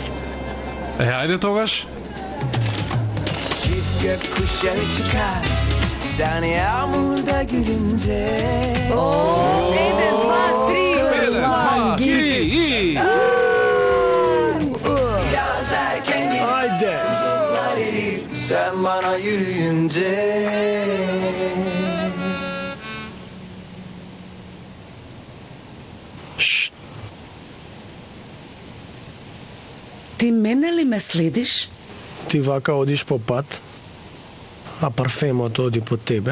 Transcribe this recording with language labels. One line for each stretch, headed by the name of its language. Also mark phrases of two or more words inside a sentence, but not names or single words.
Macedonian: Ајде тогаш.
Turkish: Çift gökkuşağı çıkar Sen yağmurda gülünce. 1, 2, 3.
Macedonian: Лаги!
Turkish: Yaz erken gelir
Macedonian: Ајде!
Turkish: yollar erir sen bana yürüyünce.
Macedonian: Ти мене ли ме следиш? Ти вака одиш по пат, а парфемот оди по тебе.